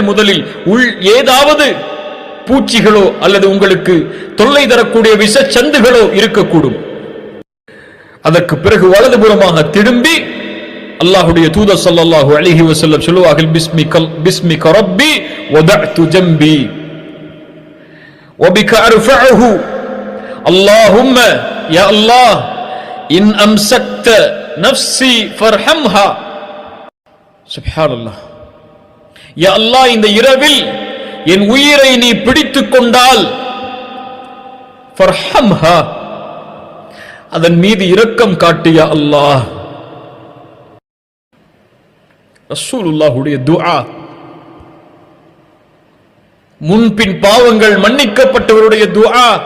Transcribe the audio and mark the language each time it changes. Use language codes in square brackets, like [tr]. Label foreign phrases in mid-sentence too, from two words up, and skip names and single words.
[ta] முதலில் ஏதாவது பூச்சிகளோ அல்லது உங்களுக்கு தொல்லை தரக்கூடிய விஷச்சந்துகளோ இருக்கக்கூடும். அதற்கு பிறகு வலதுபுறமாக திரும்பி அல்லாஹ்வுடைய தூதர் [ar] صلى الله عليه وسلم சொல்லுவார்கள், باسمك ربي وضعت جنبي وبك أرفعه اللهم يا الله إن أمسكت نفسي فارحمها. سبحان الله. يا الله, [ta] இந்த இரவில் என் உயிரை நீ பிடித்துக் கொண்டால் ஃபர்ஹம்ஹா, அதன் மீது இரக்கம் காட்டு யா அல்லாஹ். ரசூலுல்லாஹுடைய துஆ. முன்பின் பாவங்கள் மன்னிக்கப்பட்டவருடைய துஆ.